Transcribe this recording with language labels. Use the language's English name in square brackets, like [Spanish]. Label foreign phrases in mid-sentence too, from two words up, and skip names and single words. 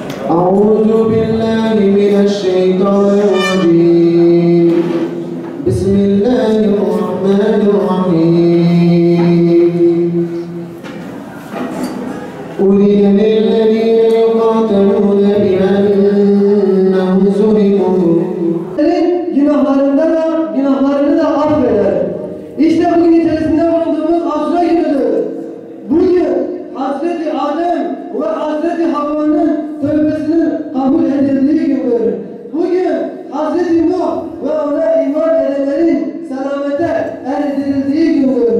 [Arabic] أعوذ بالله من الشيطان الرجيم بسم الله الرحمن الرحيم أذن للذين يقاتلون بأنهم ظلموا [Turkish] günahlarını da affeder. İşte bugün içerisinde bulunduğumuz Aşura günüdür. Bugün Hazreti Adem ve Hazreti Havva'nın tövbesinin kabul edildiği gündür. Bugün Hazreti Nuh ve ona iman edenlerin selamete erdirildiği gündür.